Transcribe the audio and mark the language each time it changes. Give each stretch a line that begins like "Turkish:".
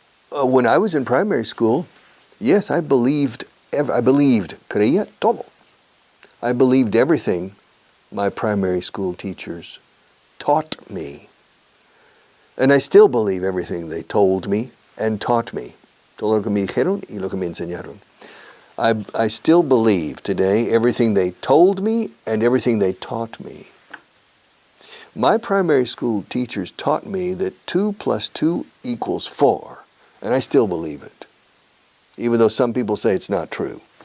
English: When I was in primary school, yes, I believed,
Spanish: creía todo.
English: I believed everything my primary school teachers taught me. And I still believe everything they told me and taught me.
Spanish: Todo lo que me dijeron y lo que me enseñaron.
English: I still believe today everything they told me and everything they taught me. My primary school teachers taught me that 2 plus 2 equals 4, and I still believe it, even though some people say it's not true.